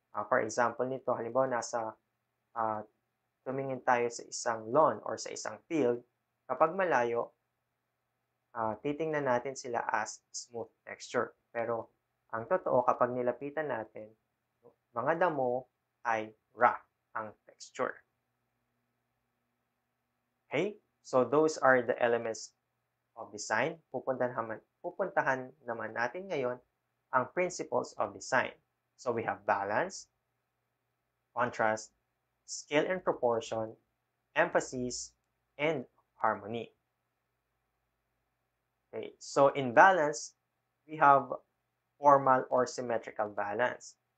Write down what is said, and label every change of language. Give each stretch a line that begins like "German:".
Filipino: For example nito, halimbawa tumingin tayo sa isang lawn or sa isang field, kapag malayo, titingnan natin sila as smooth texture. Pero ang totoo, kapag nilapitan natin, mga damo ay rough ang texture.
English: Okay? So those are the elements of design.
Filipino: Pupuntahan naman natin ngayon ang principles of design.
English: So we have balance, contrast, scale and proportion, emphasis, and harmony. Okay, so in balance, we have formal or symmetrical balance.